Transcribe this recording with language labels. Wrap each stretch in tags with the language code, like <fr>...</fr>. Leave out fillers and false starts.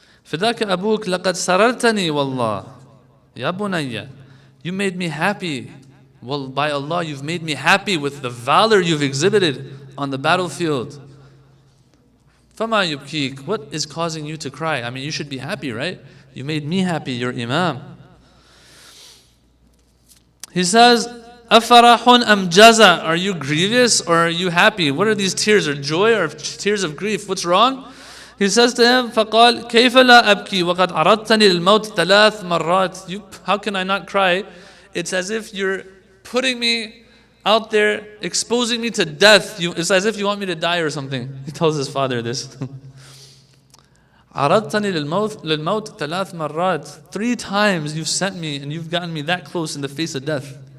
<ar>فِدَاكَ أَبُوكَ لَقَدْ سَرَرْتَنِي وَاللَّهِ يَا بُنَيَّ.</ar> <en>You made me happy. Well, by Allah, you've made me happy with the valor you've exhibited on the battlefield.</en> <ar>فَمَا يُبْكِيكَ.</ar> <en>What is causing you to cry? I mean, you should be happy, right? You made me happy, your Imam. He says,</en> <ar>أَفَرَحٌ أَمْ جَزَى.</ar> <en>Are you grievous or are you happy? What are these tears? Are joy or tears of grief? What's wrong? He says to him,</en> <ar>فَقَالْ كَيْفَ لَا أَبْكِي وَقَدْ عَرَضْتَنِي الْمَوْتِ ثَلَاث مَرَّاتٍ.</ar> <en>How can I not cry? It's as if you're putting me out there, exposing me to death. It's as if you want me to die or something. He tells his father this.</en> <ar>عَرَضْتَنِي لِلْمَوْتِ ثَلَاث مَرَّاتٍ.</ar> <en>3 times you've sent me and you've gotten me that close in the face of death.</en>